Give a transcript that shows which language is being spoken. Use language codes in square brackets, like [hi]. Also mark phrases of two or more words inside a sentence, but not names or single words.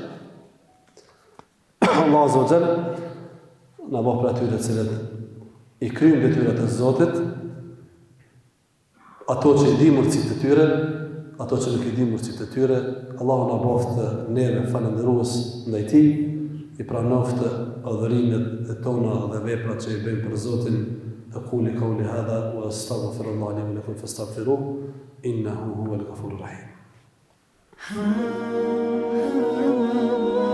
[sq] Allah [ar] عز وجل [sq] na bëj për atyre të cilët i kryjnë detyrat e Zotit, ato që i di mundësitë e tyre, ato që nuk i di mundësitë e tyre, Allahu na bëftë neve falënderues ndaj tij, i pranoftë adhurimet e tona dhe veprat që i bëjmë për Zotin. [ar] أقول قولي هذا وأستغفر الله لي ولكم فاستغفروه إنه هو الغفور الرحيم.